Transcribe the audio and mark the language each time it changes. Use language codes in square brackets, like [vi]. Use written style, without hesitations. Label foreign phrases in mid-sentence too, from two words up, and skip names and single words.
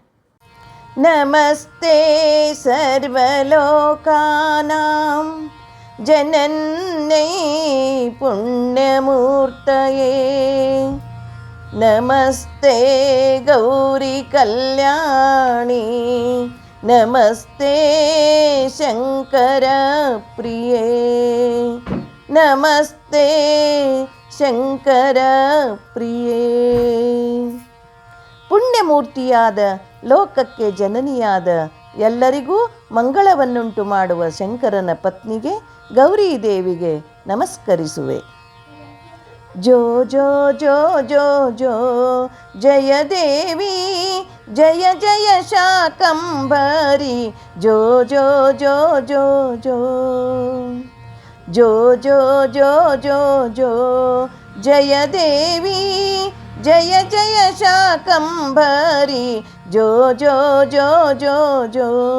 [sa] ನಮಸ್ತೆ ಸರ್ವಲೋಕಾನಾಂ ಜನನ್ಯೈ ಪುಣ್ಯಮೂರ್ತಯೇ ನಮಸ್ತೆ ಗೌರಿ ಕಲ್ಯಾಣಿ ನಮಸ್ತೆ ಶಂಕರ ಪ್ರಿಯೇ ನಮಸ್ತೆ ಶಂಕರ ಪ್ರಿಯೇ. [kn] ಪುಣ್ಯಮೂರ್ತಿಯಾದ ಲೋಕಕ್ಕೆ ಜನನಿಯಾದ ಎಲ್ಲರಿಗೂ ಮಂಗಳವನ್ನುಂಟು ಮಾಡುವ ಶಂಕರನ ಪತ್ನಿಗೆ ಗೌರಿ ದೇವಿಗೆ ನಮಸ್ಕರಿಸುವೆ. ಜೋ ಜೋ ಜೋ ಜೋ ಜೋ ಜಯ ದೇವಿ ಜಯ ಜಯ ಶಾಕಂಭರಿ ಜೋ ಜೋ ಜೋ ಜೋ ಜೋ ಜೋ ಜೋ ಜೋ ಜೋ ಜೋ ಜಯ ದೇವಿ ಜಯ ಜಯ ಶಾಕಂಭರಿ ಜೋ ಜೋ ಜೋ ಜೋ ಜೋ.